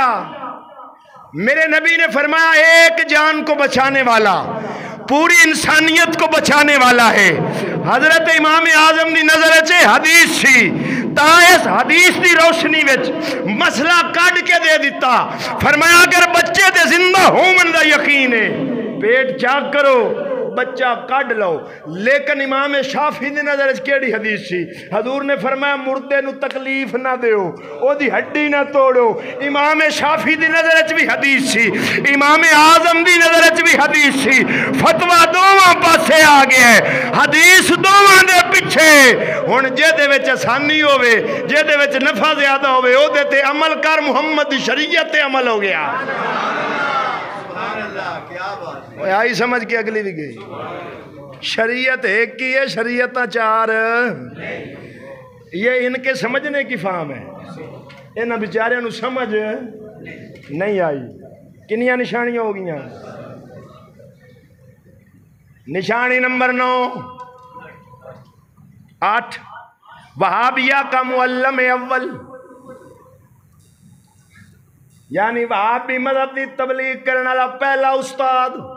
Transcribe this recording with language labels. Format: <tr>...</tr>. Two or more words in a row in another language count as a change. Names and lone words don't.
<ur>میرے نبی نے فرمایا ایک جان کو بچانے والا پوری انسانیت کو بچانے والا ہے۔</ur> <pa>حضرت امام اعظم دی نظر چے حدیث سی، تا اس حدیث دی روشنی وچ مسئلہ کڈ کے دے دیتا، فرمایا اگر بچے تے زندہ ہون دا یقین ہے پیٹ چاک کرو، بچہ کڈ لو۔ لیکن امام شافعی دی نظر وچ کیڑی حدیث سی؟ حضور نے فرمایا مردے نو تکلیف نہ دیو، او دی ہڈی نہ توڑو۔ امام شافعی دی نظر وچ بھی حدیث سی، امام اعظم دی نظر وچ بھی حدیث سی، فتویٰ دوواں پاسے آ گیا ہے، حدیث دوواں دے پیچھے۔ ہن جے دے وچ آسانی ہوے، جے دے وچ نفع زیادہ ہوے، او دے تے عمل کر، محمد دی شریعت تے عمل ہو گیا۔ آئی سمجھ کے اگلی بھی گئی۔</pa> <ur>شریعت ایک کی ہے، شریعتاں چار، یہ ان کے سمجھنے کی فہم ہے،</ur> <pa>انہاں بیچاریاں نو سمجھ نہیں آئی۔ کنیاں نشانیاں ہو گئیاں؟</pa> <ur>نشانی نمبر 9 8 وہابیہ کا معلم اول، یعنی وہابی مذہب کی تبلیغ کرنے والا پہلا استاد۔</ur>